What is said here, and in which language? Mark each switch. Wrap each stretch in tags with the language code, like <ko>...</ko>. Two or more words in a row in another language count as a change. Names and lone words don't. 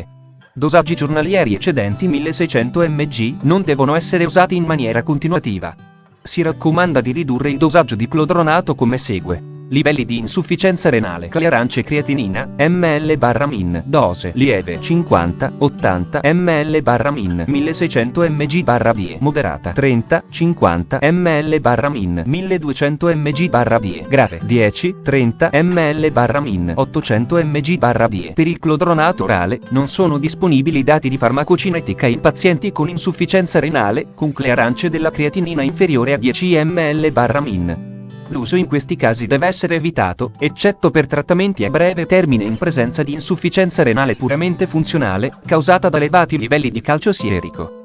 <it>Dosaggi giornalieri eccedenti 1600 mg non devono essere usati in maniera continuativa. Si raccomanda di ridurre il dosaggio di clodronato come segue. Livelli di insufficienza renale. Arance creatinina, ml/min. Dose lieve 50-80 ml/min. 1600 mg/vie. Moderata 30-50 ml/min. 1200 mg/vie. Grave 10-30 ml/min. 800 mg/vie. Per il clodronato orale non sono disponibili dati di farmacocinetica in pazienti con insufficienza renale con clearance della creatinina inferiore a 10 ml/min. L'uso in questi casi deve essere evitato, eccetto per trattamenti a breve termine in presenza di insufficienza renale puramente funzionale, causata da elevati livelli di calcio sierico.</it>